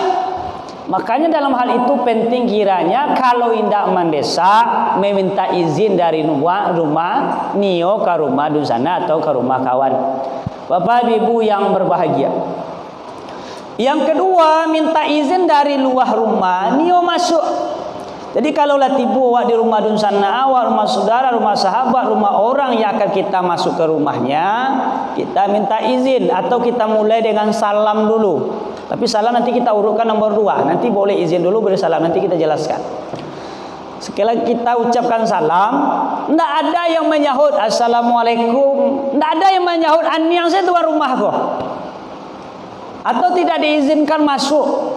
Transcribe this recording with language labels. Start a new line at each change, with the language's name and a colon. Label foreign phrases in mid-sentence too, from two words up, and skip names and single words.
Indonesian: Makanya dalam hal itu penting kiranya kalau hendak mendesak meminta izin dari rumah nio ke rumah dunsana atau ke rumah kawan. Bapak Ibu yang berbahagia, Yang kedua, minta izin dari luar rumah, nio masuk. Jadi kalau lah tiba awak di rumah dun sana, awak rumah saudara, rumah sahabat, rumah orang yang akan kita masuk ke rumahnya, kita minta izin atau kita mulai dengan salam dulu. Tapi salam nanti kita urutkan nomor 2. Nanti boleh izin dulu, boleh salam, nanti kita jelaskan. Sekali kita ucapkan salam, tidak ada yang menyahut assalamualaikum, tidak ada yang menyahut aniang saya tuan rumah kok, atau tidak diizinkan masuk.